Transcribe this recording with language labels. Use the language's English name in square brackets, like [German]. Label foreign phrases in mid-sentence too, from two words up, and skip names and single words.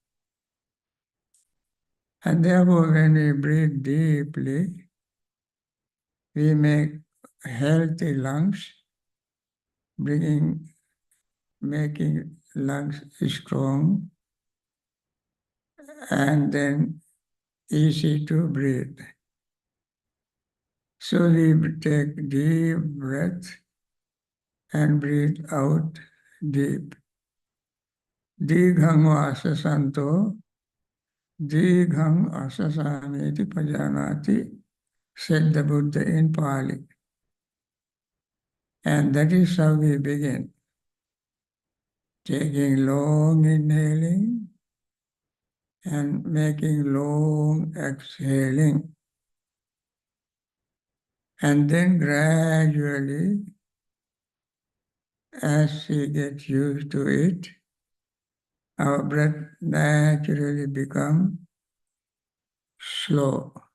[English] And therefore, when we breathe deeply, we make healthy lungs, making lungs strong and then easy to breathe. So we take deep breath and breathe out deep. [Pali] Dighang vasasanto, dighang asasamiti pajanati, [English] said the Buddha in Pali. And that is how we begin. Taking long inhaling and making long exhaling. And then gradually, as we get used to it, our breath naturally becomes slow.